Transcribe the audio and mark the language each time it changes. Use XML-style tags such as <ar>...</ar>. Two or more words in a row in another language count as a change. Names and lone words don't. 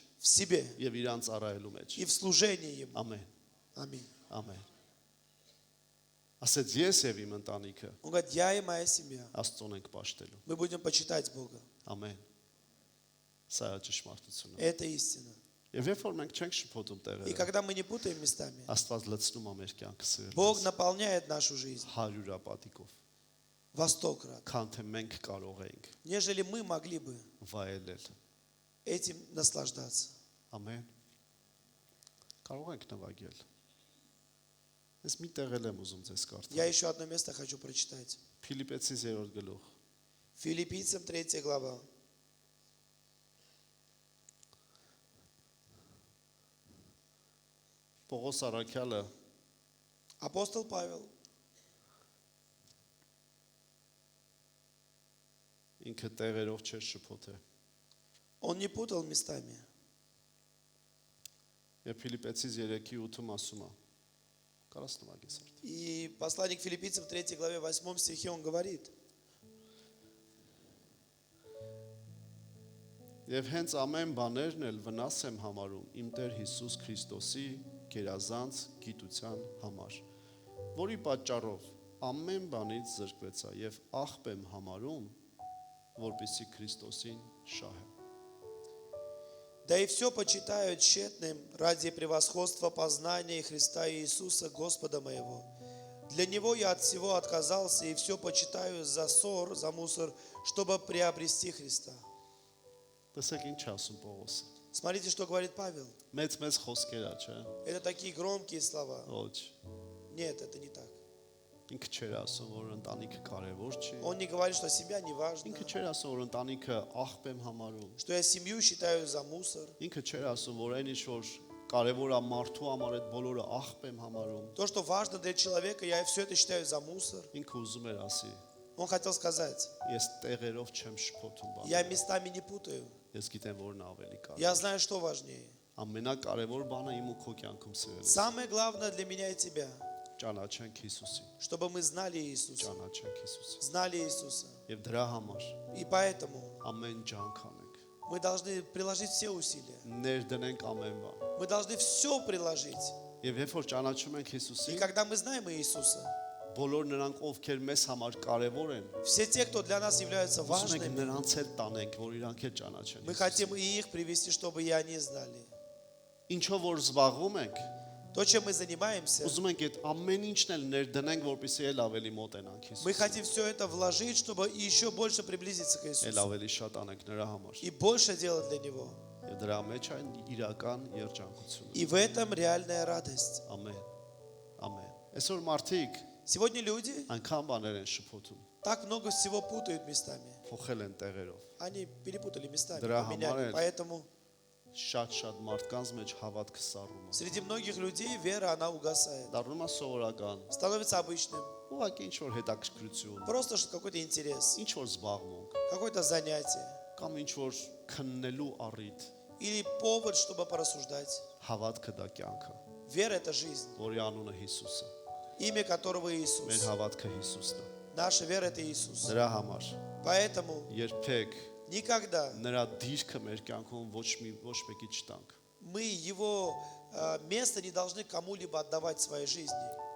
<ru>в себе</ru> <hy>եւ իրան ծառայելու մեջ։</hy> <ru>и в служении Ему.</ru> <hy>Ամեն,</hy> <ru>Аминь.</ru> <hy>ամեն։ Ասեց ես եւ իմ ընտանիքը</hy> <ru>Он говорит, я и моя семья,</ru> <hy>Աստծուն ենք պաշտելու։</hy> <ru>мы будем почитать Бога.</ru> <hy>Ամեն։ Սա է ճշմարտությունը։</hy> <ru>Это истина.</ru> <hy>Եվ երբ որ մենք չենք շփոթում</hy> <ru>И</ru> <hy>տեղերը,</hy> <ru>когда мы не путаем местами,</ru> <hy>Աստված լցնում է մեր կյանքը</hy> <ru>Бог</ru> <hy>սիրելիով</hy> <ru>наполняет нашу жизнь</ru> <hy>100 պատիկով,</hy> <ru>во 100 крат,</ru> <hy>քան թե մենք կարող ենք</hy> <ru>нежели мы могли бы</ru> <hy>վայելել։</hy> <ru>этим наслаждаться.</ru> <hy>Ամեն։ Կարող ենք նվագել։ Ես մի տեղ եմ ուզում ձեզ</hy> <ru>Я</ru> <hy>կարդալ։</hy> <ru>еще одно место хочу прочитать.</ru> <hy>Ֆիլիպեցիս 3-րդ գլուխ։</hy> <ru>Филиппийцам 3 глава.</ru> <hy>Պողոս Արաքյալը</hy> <ru>Апостол Павел,</ru> <hy>ինքը տեղերով չէր շփոթել։</hy> <ru>он не путал местами.</ru> <hy>Եվ Ֆիլիպեցիս 3:8-ում ասում է. Կարաս նվագես արդ։</hy> <ru>И послание к Филиппийцам в 3 главе 8 стихе он говорит,</ru> <hy>Եվ հենց ամեն բաներն էլ վնաս եմ համարում իմ Տեր Հիսուս Քրիստոսի գերազանց գիտության համար, որի պատճառով ամեն բանից զրկվեցա եւ աղբ եմ համարում, որպեսզի Քրիստոսին շահեմ։</hy> <ru>да и все почитаю тщетным ради превосходства познания Христа Иисуса, Господа моего. Для Него я от всего отказался и все почитаю за ссор, за мусор, чтобы приобрести Христа.</ru> <hy>Տեսեք ինչ ասում Պողոսը։</hy> <ru>Смотрите, что говорит Павел.</ru> <hy>Մեծ խոսքեր է, չէ՞։</hy> <ru>Это такие громкие слова.</ru> <hy>Ոչ։</hy> <ru>Нет, это не так.</ru> <hy>Ինքը չէր ասում, որ ընտանիքը կարևոր չի։</hy> <ru>Он не говорит, что семья не важна,</ru> <hy>Ինքը չէր ասում, որ ընտանիքը աղբ եմ համարում։</hy> <ru>что я семью считаю за мусор.</ru> <hy>Ինքը չէր ասում, որ այն ինչ որ կարևոր է մարդու համար այդ բոլորը աղբ եմ համարում։</hy> <ru>То, что важно для человека, я все это считаю за мусор.</ru> <hy>Ինքը ուզում էր ասի,</hy> <ru>Он хотел сказать,</ru> <hy>ես տեղերով չեմ շփոթում</hy> <ru>я</ru> <hy>բանը։</hy> <ru>местами не путаю.</ru> <hy>Ես գիտեմ, որն է ավելի կարևոր։</hy> <ru>Я знаю, что важнее.</ru> <hy>Ամենակարևոր բանը իմ ու քո կյանքում սիրելը։</hy> <ru>Самое главное для меня и тебя,</ru> <hy>Ճանաչենք Հիսուսին,</hy> <ru>чтобы мы знали Иисуса.</ru> <hy>ճանաչենք Հիսուսին։</hy> <ru>Знали Иисуса.</ru> <hy>Եվ դրա համար</hy> <ru>И поэтому</ru> <hy>ամեն ջանք անենք։</hy> <ru>мы должны приложить все усилия.</ru> <hy>Ներդնենք ամեն բան։</hy> <ru>Мы должны все приложить.</ru> <hy>Եվ երբ որ ճանաչում ենք</hy> <ru>И</ru> <hy>Հիսուսին,</hy> <ru>когда мы знаем Иисуса,</ru> <hy>բոլոր նրանք, ովքեր մեզ համար կարևոր են,</hy> <ru>все те, кто для нас являются</ru> <hy>ուզում ենք</hy> <ru>важными,</ru> <hy>նրանց էլ տանենք, որ իրանք էլ ճանաչեն։</hy> <ru>мы</ru> <hy>Հիսուսին։</hy> <ru>хотим и их привести, чтобы и они знали.</ru> <hy>Ինչով որ զբաղվում ենք,</hy> <ru>То, чем мы занимаемся,</ru> <hy>ուզում ենք այդ ամեն ինչն էլ ներդնենք, որպեսզի էլ ավելի մոտենանք</hy> <ru>мы</ru> <hy>Հիսուսին։</hy> <ru>хотим все это вложить, чтобы еще больше приблизиться к</ru> <hy>Էլ</hy> <ru>Иисусу.</ru> <hy>ավելի շատ անենք նրա համար։</hy> <ru>И больше делать для Него.</ru> <hy>Եվ դրա մեջ այն իրական երջանկությունը։</hy> <ru>И в этом реальная радость.</ru> <hy>Ամեն։ Ամեն։ Այսօր մարդիկ</hy> <ru>Сегодня люди</ru> <hy>անգամ բաներ են շփոթում,</hy> <ru>так много всего путают местами.</ru> <hy>փոխել են տեղերով։</hy> <ru>Они перепутали местами, Дорога поменяли. Мария. Поэтому</ru> <hy>շատ մարդկանց մեջ հավատքը սառում է։</hy> <ru>Среди многих людей вера, она угасает.</ru> <hy>Դառնում է սովորական,</hy> <ru>Становится обычным.</ru> <hy>ուղղակի ինչ որ հետաքրքրություն,</hy> <ru>Просто какой-то интерес,</ru> <hy>ինչ որ զբաղմունք,</hy> <ru>какое-то занятие.</ru> <hy>կամ ինչ որ քննելու առիթ,</hy> <ru>Или повод, чтобы порассуждать.</ru> <hy>հավատքը դա կյանքը,</hy> <ru>Вера – это жизнь,</ru> <hy>որի անունը Հիսուս է։</hy> <ru>имя которого</ru> <hy>Մեր</hy> <ru>Иисус.</ru> <hy>հավատքը Հիսուսն է։</hy> <ru>Наша вера – это Иисус.</ru> <hy>Դրա համար</hy> <ru>Поэтому</ru> <hy>երբեք</hy> <ru>никогда</ru> <hy>նրա դիրքը մեր կյանքում ոչ մեկի չտանք։</hy> <ru>мы Его место не должны кому-либо отдавать в своей жизни.</ru>